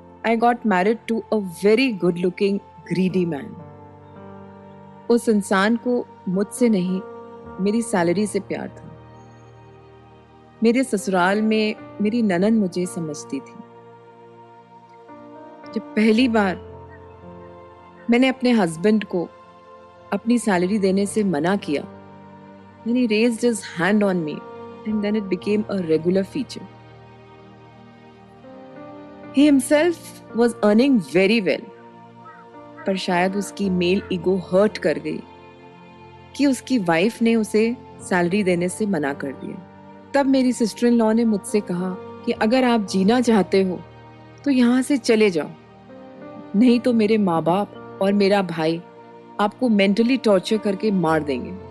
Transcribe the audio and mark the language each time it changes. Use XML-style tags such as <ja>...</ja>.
<en>I got married to a very good looking greedy man.</en> <hi>उस इंसान को मुझसे नहीं, मेरी सैलरी से प्यार था। मेरे ससुराल में मेरी ननद मुझे समझती थी। जब पहली बार मैंने अपने हस्बैंड को अपनी सैलरी देने से मना किया,</hi> <en>then he raised his hand on me and then it became a regular feature. He himself was earning very well,</en> <hi>पर शायद उसकी मेल ईगो हर्ट कर गई कि उसकी वाइफ ने उसे सैलरी देने से मना कर दिया। तब मेरी सिस्टर इन लॉ ने मुझसे कहा कि अगर आप जीना चाहते हो तो यहाँ से चले जाओ, नहीं तो मेरे माँ बाप और मेरा भाई आपको मेंटली टॉर्चर करके मार देंगे।</hi>